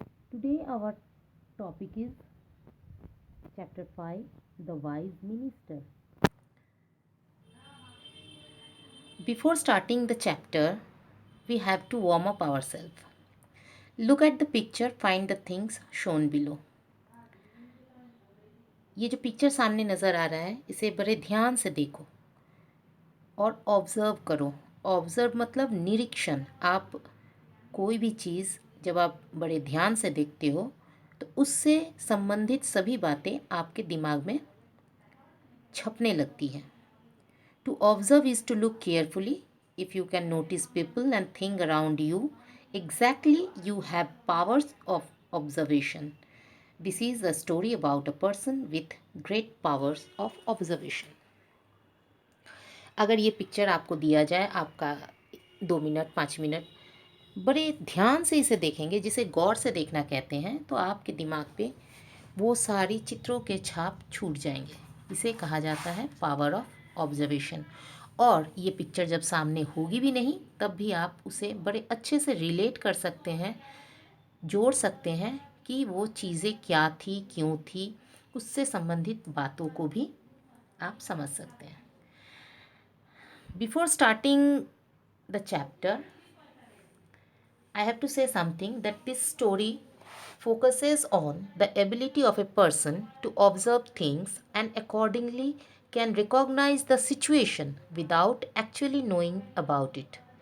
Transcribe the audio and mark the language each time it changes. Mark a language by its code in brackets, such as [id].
[en] Today our topic is chapter 5, The Wise Minister. Before starting the chapter, we have to warm up ourselves. Look at the picture, find the things shown below. [hi] ये जो picture सामने नज़र आ रहा है, इसे बड़े ध्यान से देखो और ऑब्ज़र्व करो। ऑब्ज़र्व मतलब निरीक्षण। आप कोई भी चीज़ जब आप बड़े ध्यान से देखते हो तो उससे संबंधित सभी बातें आपके दिमाग में छपने लगती हैं। [en] To observe is to look carefully. If you can notice people and thing around you, exactly you have powers of observation. This is a story about a person with great powers of observation. [hi] अगर ये picture आपको दिया जाए, आपका 2 minute 5 minute बड़े ध्यान से इसे देखेंगे, जिसे गौर से देखना कहते हैं, तो आपके दिमाग पे वो सारी चित्रों के छाप छूट जाएंगे. इसे कहा जाता है [en] Power of observation. [hi] और ये पिक्चर जब सामने होगी भी नहीं, तब भी आप उसे बड़े अच्छे से रिलेट कर सकते हैं, जोड़ सकते हैं कि वो चीज़ें क्या थी, क्यों थी, उससे संबंधित बातों को भी आप समझ सकते हैं. [en] Before starting the chapter, I have to say something that this story focuses on the ability of a person to observe things and accordingly can recognize the situation without actually knowing about it.